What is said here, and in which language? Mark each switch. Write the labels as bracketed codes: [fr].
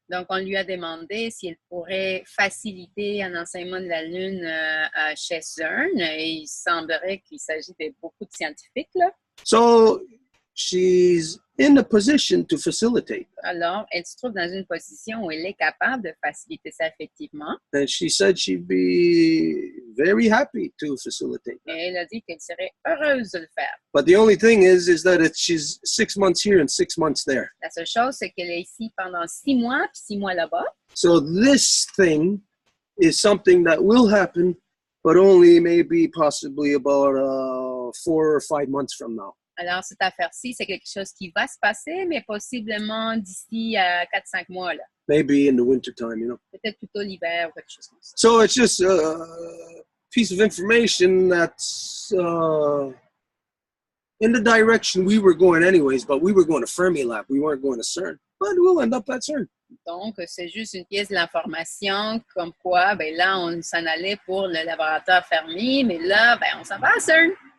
[fr] Donc, on lui a demandé si elle pourrait faciliter un enseignement de la Lune chez CERN. Et il semblerait qu'il s'agit de beaucoup de scientifiques, là. [en] So, she's in a position to facilitate. [fr] Alors, elle se trouve dans une position où elle est capable de faciliter ça effectivement. [en] And she said she'd be very happy to facilitate. [fr] Et elle a dit qu'elle serait heureuse de le faire. [en] But the only thing is that she's 6 months here and 6 months there. [fr] La seule chose, c'est qu'elle est ici pendant 6 mois, puis 6 mois là-bas. [en] So this thing is something that will happen, but only maybe possibly about 4 or 5 months from now. [fr] Alors, cette affaire-ci, c'est quelque chose qui va se passer, mais possiblement d'ici à 4-5 mois. Là. [en] Maybe in the winter time, you know. [fr] Peut-être plutôt l'hiver ou quelque chose comme ça. [en] So it's just a piece of information that's in the direction we were going anyways, but we were going to Fermilab. We weren't going to CERN, but we'll end up at CERN. [fr] Donc, c'est juste une pièce de l'information comme quoi, ben là, on s'en allait pour le laboratoire fermé, mais là, ben, on s'en va à CERN.